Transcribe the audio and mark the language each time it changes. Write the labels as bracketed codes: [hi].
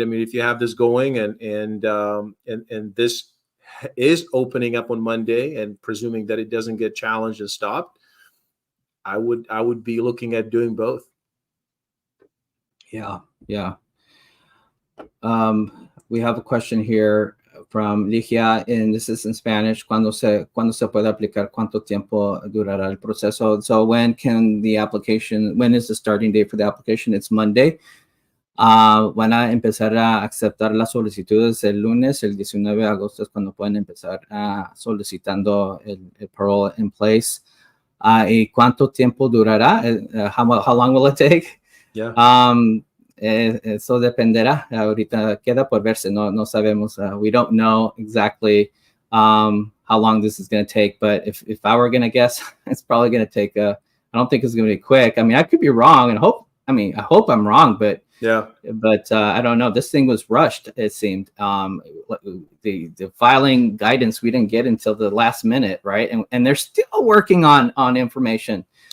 [en] I mean, if you have this going and this is opening up on Monday, and presuming that it doesn't get challenged and stopped, I would be looking at doing both. Yeah. We have a question here from Ligia, and this is in Spanish. [es] ¿Cuándo se puede aplicar? ¿Cuánto tiempo durará el proceso? [en] So when is the starting date for the application? It's Monday. [es] Van a empezar a aceptar las solicitudes el lunes, el 19 de agosto es cuando pueden empezar solicitando el parole in place. ¿Y cuánto tiempo durará? [en] How long will it take? Yeah. [es] Eso dependerá. Ahorita queda por verse. No sabemos. [en] We don't know exactly how long this is going to take. But if I were going to guess, it's probably going to take. I don't think it's going to be quick. I mean, I could be wrong, and I hope I'm wrong, but I don't know. This thing was rushed, it seemed. The filing guidance we didn't get until the last minute, right? And they're still working on information.